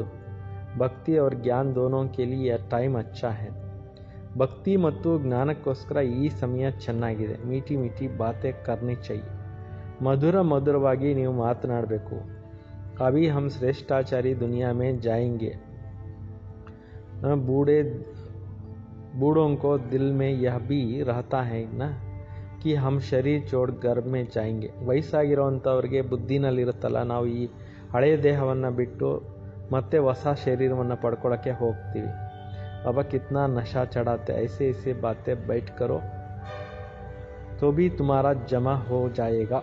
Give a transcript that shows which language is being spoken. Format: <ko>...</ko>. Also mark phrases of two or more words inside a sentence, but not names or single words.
<hi>भक्ति और ज्ञान दोनों के लिए टाइम अच्छा है.</hi> <kn>ಭಕ್ತಿ ಮತ್ತು ಜ್ಞಾನಕ್ಕೋಸ್ಕರ ಈ ಸಮಯ ಚೆನ್ನಾಗಿದೆ.</kn> <hi>मीठी बातें करनी चाहिए.</hi> <kn>ಮಧುರವಾಗಿ ನೀವು ಮಾತನಾಡಬೇಕು.</kn> <hi>अभी हम श्रेष्ठाचारी दुनिया में जाएंगे. बूढ़ों को दिल में यह भी रहता है ना कि हम शरीर छोड़ घर में जाएंगे.</hi> <kn>ವಯಸ್ಸಾಗಿರೋವಂಥವ್ರಿಗೆ ಬುದ್ಧಿನಲ್ಲಿರುತ್ತಲ್ಲ, ನಾವು ಈ ಹಳೆಯ ದೇಹವನ್ನು ಬಿಟ್ಟು ಮತ್ತೆ ಹೊಸ ಶರೀರವನ್ನು ಪಡ್ಕೊಳ್ಳೋಕ್ಕೆ ಹೋಗ್ತೀವಿ.</kn> <hi>बाबा कितना नशा चढ़ाते, ऐसे बातें बैठ करो तो भी तुम्हारा जमा हो जाएगा.</hi>